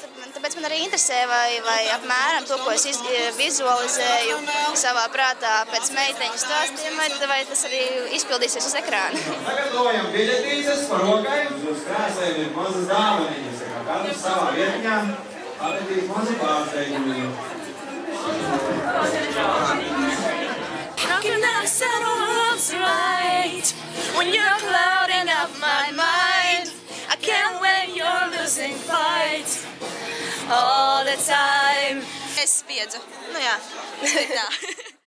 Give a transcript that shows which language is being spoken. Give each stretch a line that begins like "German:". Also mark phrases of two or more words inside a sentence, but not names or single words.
Latvian: Tāpēc man arī interesē, vai apmēram to, ko es vizualizēju savā prātā pēc meiteņu stāstiem, vai tas arī izpildīsies uz ekrāna. Sagatavojam biļetītes par rokai. Uz krēsliem ir mazas dāvaniņas, kā katrs savā vietņā. Atradīs mazi pārsteigumi.
English: When you're clouding up my mind, I can't when you're losing fight all the time.
Latvian: Es spiedzu. Jā, tā.